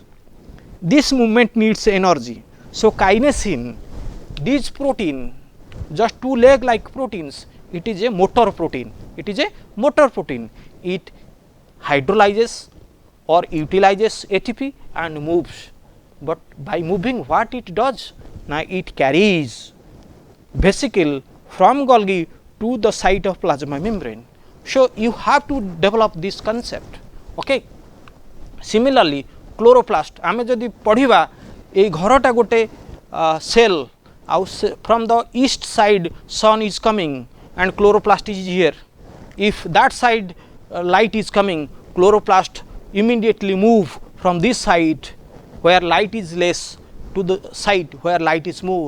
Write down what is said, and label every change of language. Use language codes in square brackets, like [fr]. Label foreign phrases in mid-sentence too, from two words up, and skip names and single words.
[en] This movement needs energy. So, kinesin, this protein, just two leg like proteins, it is a motor protein, it hydrolyzes or utilizes ATP and moves, but by moving what it does? Now, it carries vesicle from Golgi to the site of plasma membrane. So, you have to develop this concept. Okay. Similarly, chloroplast, [or] ଆମେ ଯଦି ପଢ଼ିବା ଏ ଘରଟା ଗୋଟେ [en] cell, from the east side sun is coming and chloroplast is here. If that side light is coming, chloroplast immediately move from this side where light is less to the side where light is more.